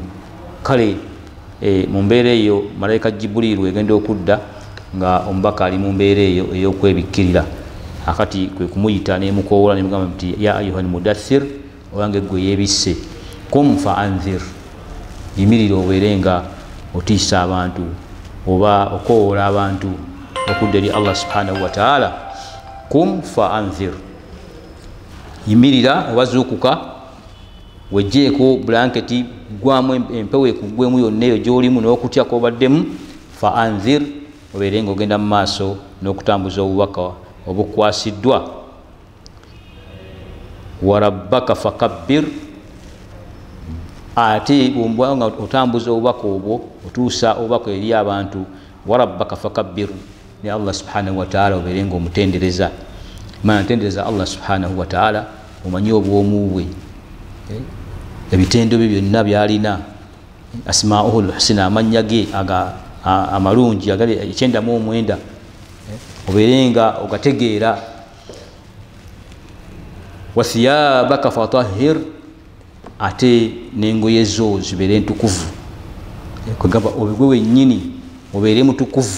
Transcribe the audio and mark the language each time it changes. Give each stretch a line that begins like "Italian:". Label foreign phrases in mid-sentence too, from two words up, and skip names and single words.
Ganda: Kale mu mbeera eyo malayika Jibril egenda okudda nga omubaka ali mu mbeera eyo ey'okwebikkirira. Akati kwe kumuyita n'emukoowola n'emugamba nti
Arabic: يا أيها المدثر,
Ganda: owange gwe yeebisse,
Arabic: قم فأنذر,
Ganda: yimirira obeere nga otiisa abantu oba okoowola abantu okudda eri
Arabic: الله سبحانه وتعالى. قم فأنذر,
Ganda: yimirira oba zuukuka, wejjeeko blanketi, gwamu empewo ekugwemu yonna eyo gy'olimu n'okutya kw'obaddemu.
Arabic: فأنذر,
Ganda: obeere ng'ogenda mu maaso n'okutambuza obubaka obukwasiddwa.
Arabic: وربك فكبر,
Ganda: ate bw'oba nga otambuza obubaka obwo otuusa obubaka eri abantu.
Arabic: وربك فكبر,
Ganda: ne
Arabic: الله سبحانه وتعالى
Ganda: obeere ng'omutendereza. Mana ntendereza
Arabic: الله سبحانه وتعالى,
Ganda: omanyi obwomu bwe, ebitendo bye byonna byalina,
Arabic: أسماؤه الحسنى,
Ganda: amannya ge amalungi agali 99, obeere nga ogategeera.
Arabic: وثيابك فطهر,
Ganda: ate n'engoye zo zibeere ntukuvu, kwegamba obigwe wennyini obeere mutukuvu.